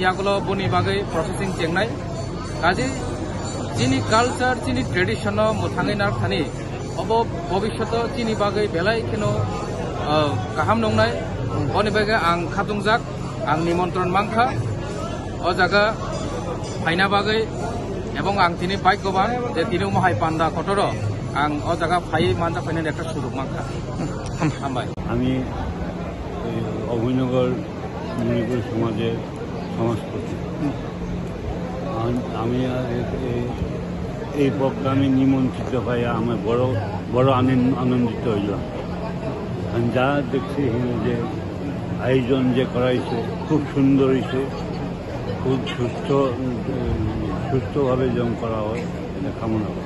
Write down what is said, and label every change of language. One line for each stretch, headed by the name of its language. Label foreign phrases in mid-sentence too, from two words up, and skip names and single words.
Kok Borok: यागुलो बनि बागै प्रसेसिं जेंनाय गाजी चीनी कालचार चीनी ट्रेडिशन मोथाङै नारथानि अब भबिष्यत चीनी बागै बेलाय खेनो गाहाम नंनाय बनि बागै आं खादुंजाक आं निमन्त्रण मांखा अ जागा फाइना बागै এবং आं दिनै भाग्यवान जे दिनै महाय पान्दा कटर आं अ जागा फाइ मानजा फाइनानि
Bangla: একটা সুযোগ
Kok Borok: मांखा हामबाय
Bangla: আমি অভয়নগর মণিপুর সমাজের সমাজপতি আমি এই প্রোগ্রামে নিমন্ত্রিত হয়ে আমি বড় আনন্দিত হইলাম আমি যা দেখছি যে আয়োজন যে করা হয়েছে খুব সুন্দর হয়েছে খুব সুস্থভাবে যেমন করা হয় এটা কামনা করি